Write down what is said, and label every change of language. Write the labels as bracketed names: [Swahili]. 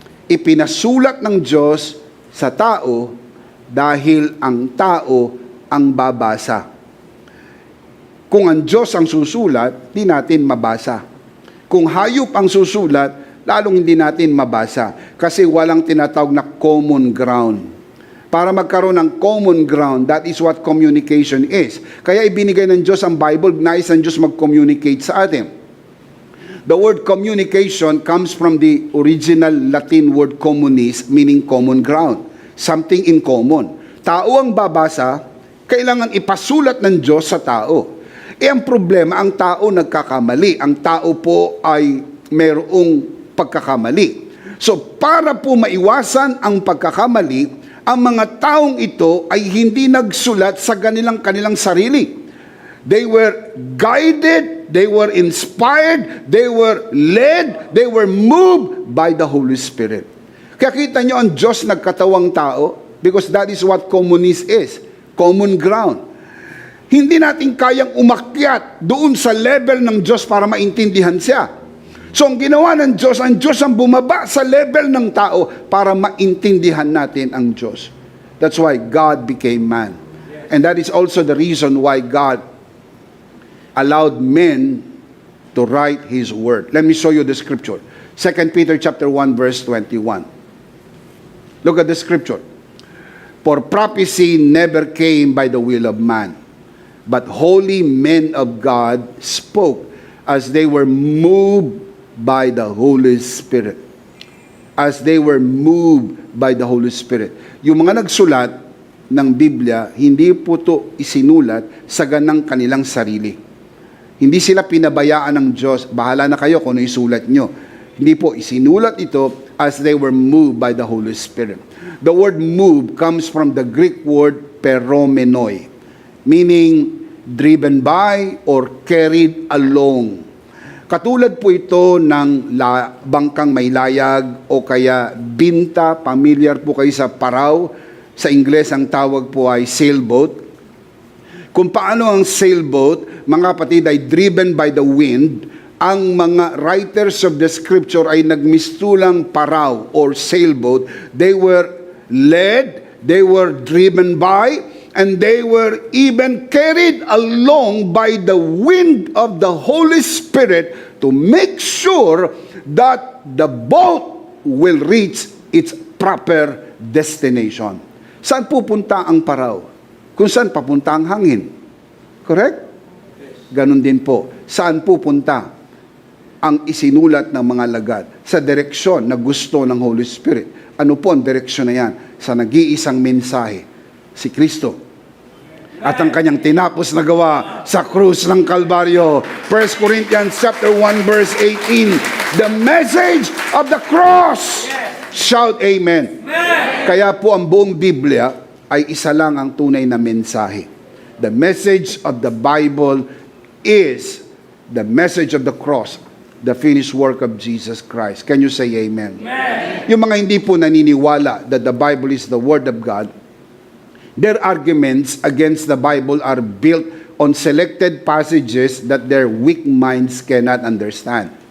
[Filipino] Ipinasulat ng Diyos sa tao dahil ang tao ang babasa. Kung ang Diyos ang susulat, di natin mabasa. Kung hayop ang susulat, lalong hindi natin mabasa. Kasi walang tinatawag na common ground. Para magkaroon ng [English] common ground, that is what communication is. [Filipino] Kaya ibinigay ng Diyos ang Bible, nais ng Diyos mag-communicate sa atin. [English] The word communication comes from the original Latin word communis, meaning common ground. Something in common. [Filipino] Tao ang babasa, kailangan ipasulat ng Diyos sa tao. Ang problema, ang tao nagkakamali. Ang tao po ay mayroong pagkakamali. So para po maiwasan ang pagkakamali, ang mga taong ito ay hindi nagsulat sa kanilang sarili. [English] They were guided, they were inspired, they were led, they were moved by the Holy Spirit. [Filipino] Kaya kita nyo ang Diyos nagkatawang tao [English] because that is what communist is, common ground. [Filipino] Hindi natin kayang umakyat doon sa level ng Diyos para maintindihan siya. So ang ginawa ng Diyos, ang Diyos ang bumaba sa level ng tao para maintindihan natin ang Diyos. [English] That's why God became man. And that is also the reason why God allowed men to write His word. Let me show you the scripture. 2 Peter chapter 1 verse 21. Look at the scripture. For prophecy never came by the will of man, but holy men of God spoke as they were moved by the Holy Spirit. As they were moved by the Holy Spirit. [Filipino] Yung mga nagsulat, ng Biblia, hindi po ito isinulat sa ganang kanilang sarili. Hindi sila pinabayaan ng Diyos, bahala na kayo kung ano isulat nyo. Hindi po, isinulat ito [English] as they were moved by the Holy Spirit. The word move comes from the Greek word peromenoi, meaning driven by or carried along. [Filipino] Katulad po ito ng bangkang may layag o kaya binta, familiar po kayo sa paraw. Sa Ingles, ang tawag po ay sailboat. Kung paano ang sailboat, mga kapatid, ay [English] driven by the wind, [Filipino] ang mga [English] writers of the scripture [Filipino] ay nagmistulang paraw or sailboat. [English] They were led, they were driven by, and they were even carried along by the wind of the Holy Spirit to make sure that the boat will reach its proper destination. [Filipino] Saan pupunta ang paraw? Kung saan papunta ang hangin. Correct? Ganon din po. Saan pupunta ang isinulat ng mga lagad? Sa direksyon na gusto ng Holy Spirit. Ano po ang direksyon na yan? Sa nag-iisang mensahe, si Kristo. At ang kanyang tinapos na gawa sa krus ng Kalbaryo. [English] 1 Corinthians chapter 1 verse 18. The message of the cross. Shout amen. [Filipino] Kaya po ang buong Biblia ay isa lang ang tunay na mensahe. [English] The message of the Bible is the message of the cross, the finished work of Jesus Christ. Can you say amen? Amen. [Filipino] Yung mga hindi po naniniwala [English] that the Bible is the Word of God, their arguments against the Bible are built on selected passages that their weak minds cannot understand.